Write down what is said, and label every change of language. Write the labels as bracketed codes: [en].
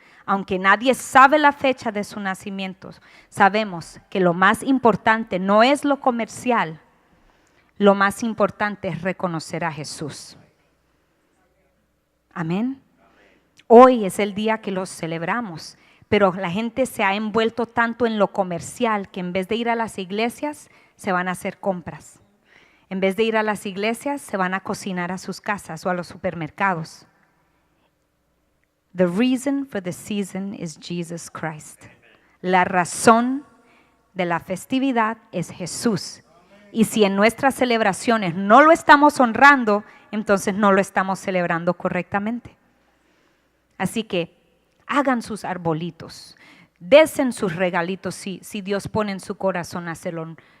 [es] Aunque nadie sabe la fecha de su nacimiento, sabemos que lo más importante no es lo comercial, lo más importante es reconocer a Jesús. Amén. Hoy es el día que los celebramos, pero la gente se ha envuelto tanto en lo comercial que en vez de ir a las iglesias, se van a hacer compras. En vez de ir a las iglesias, se van a cocinar a sus casas o a los supermercados. [en] The reason for the season is Jesus Christ. [es] La razón de la festividad es Jesús. Y si en nuestras celebraciones no lo estamos honrando, entonces no lo estamos celebrando correctamente. Así que hagan sus arbolitos, desen sus regalitos si Dios pone en su corazón hacerlo.